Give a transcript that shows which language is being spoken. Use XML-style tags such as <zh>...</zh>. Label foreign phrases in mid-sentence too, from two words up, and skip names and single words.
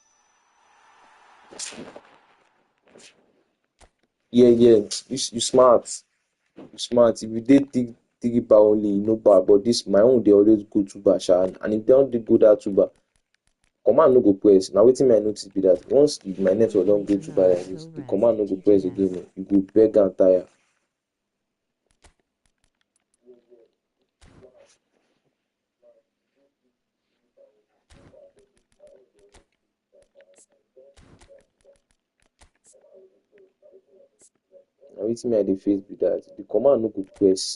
<pcm>Yeah, yeah. You smart. You smart. If you did three bar only, no bar. But this my own, they always go two bar, sha. And if they don't dey go that two bar, command no go press. Now wetin me I notice be that once my network don't go two bar like this, the command no go press again. You go beg and tire. Now wetin me I dey face be that the command no go press.</pcm>